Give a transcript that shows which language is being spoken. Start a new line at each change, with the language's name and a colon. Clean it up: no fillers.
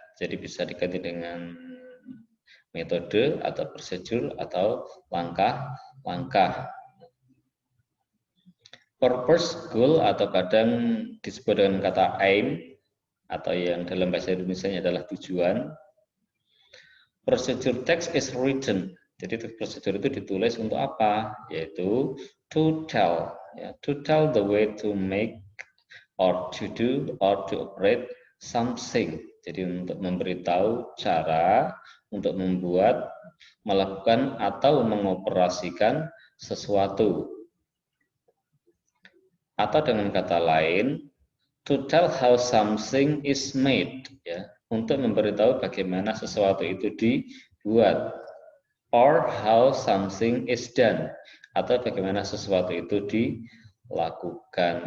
Indonesian: Jadi bisa diganti dengan metode atau procedure atau langkah-langkah. Purpose, goal, atau kadang disebut dengan kata aim, atau yang dalam bahasa Indonesia adalah tujuan.
English: Procedure text is written.
Indonesian: Jadi text procedure itu ditulis untuk apa? Yaitu
English: to tell, to tell the way to make or to do or to operate something.
Indonesian: Jadi untuk memberitahu cara untuk membuat, melakukan atau mengoperasikan sesuatu. Atau dengan kata lain,
English: to tell how something is made,
Indonesian: untuk memberitahu bagaimana sesuatu itu dibuat,
English: or how something is done,
Indonesian: atau bagaimana sesuatu itu dilakukan.